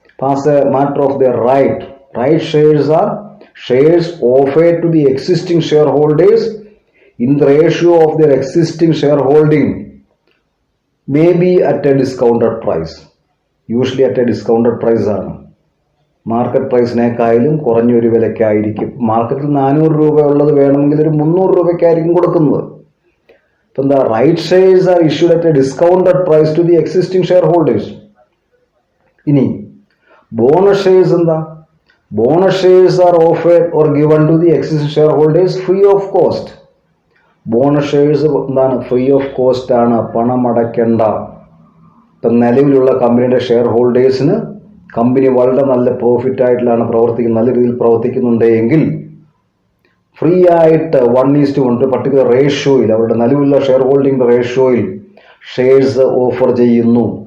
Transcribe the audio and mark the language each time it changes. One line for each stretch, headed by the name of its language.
English: As a matter of their right shares are shares offered to the existing shareholders in the ratio of their existing shareholding may be at a discounted price. Usually at a discounted price
Malayalam: ആണ്. Market പ്രൈസിനേക്കായാലും കുറഞ്ഞൊരു വിലയ്ക്കായിരിക്കും. മാർക്കറ്റിൽ 400 രൂപ ഉള്ളത് വേണമെങ്കിൽ ഒരു 300 രൂപയ്ക്കായിരിക്കും കൊടുക്കുന്നത്.
English: Then the right shares are issued at a discounted price to the existing shareholders.
Malayalam: ഇനി bonus shares എന്താ,
English: Bonus shares are offered or given to the existing shareholders free of cost.
Malayalam: Bonus shares എന്താണ്, free of cost ആണ്, പണം അടയ്ക്കേണ്ട. ഇപ്പം നിലവിലുള്ള കമ്പനിയുടെ share ഹോൾഡേഴ്സിന് company വളരെ നല്ല പ്രോഫിറ്റ് ആയിട്ടാണ് പ്രവർത്തിക്കുന്നത്, നല്ല രീതിയിൽ പ്രവർത്തിക്കുന്നുണ്ടെങ്കിൽ ഫ്രീ ആയിട്ട് 1:1 പർട്ടിക്കുലർ റേഷ്യോയിൽ അവരുടെ നിലവിലുള്ള ഷെയർ ഹോൾഡിംഗ് റേഷ്യോയിൽ ഷെയർസ് ഓഫർ ചെയ്യുന്നു.